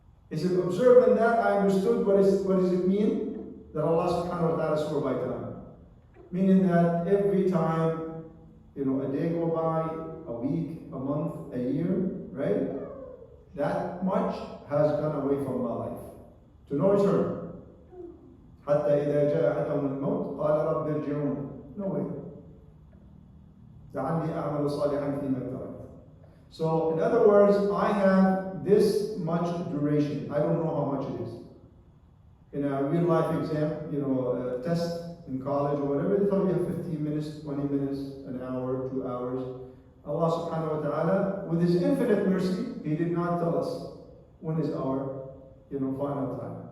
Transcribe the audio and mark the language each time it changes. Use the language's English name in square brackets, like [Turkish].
[English] He said, observing that, I understood what does it mean? That Allah subhanahu wa ta'ala swore by time. Meaning that every time, a day go by, a week, a month, a year, right? That much has gone away from my life. To no return. [Arabic] حتى إذا جاء أحدهم الموت قال رب ارجعون. [English] No way. [Arabic] لعلي أعمل صالحا فيما تركت. [English] So, in other words, I have this much duration. I don't know how much it is. In a real life exam, a test in college or whatever, they tell you have 15 minutes, 20 minutes, an hour, 2 hours. Allah subhanahu wa ta'ala, with His infinite mercy, He did not tell us when is our final time.